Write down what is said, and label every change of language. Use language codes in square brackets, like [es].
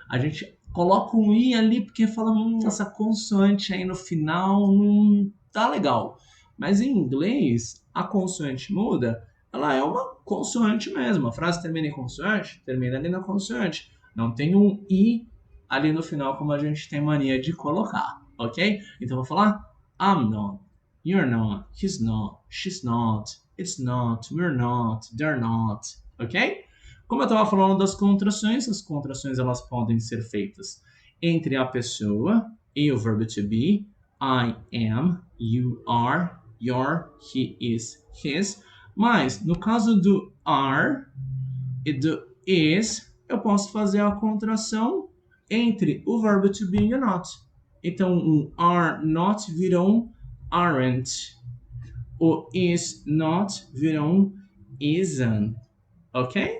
[pt] A gente coloca um i ali porque fala, essa consoante aí no final não tá legal. Mas em inglês, a consoante muda, ela é uma consoante mesmo. A frase termina em consoante, termina ali na consoante. Não tem um i ali no final como a gente tem mania de colocar, ok? Então eu vou falar [en] I'm not, you're not, he's not, she's not, it's not, we're not, they're not, ok? [pt] Como eu estava falando das contrações, as contrações elas podem ser feitas entre a pessoa e o verbo to be. [en] I am, you are, you're, he is, his. [pt] Mas no caso do are e do is, eu posso fazer a contração entre o verbo to be e o not. Então, um are not vira um aren't. O is not vira um isn't. Ok?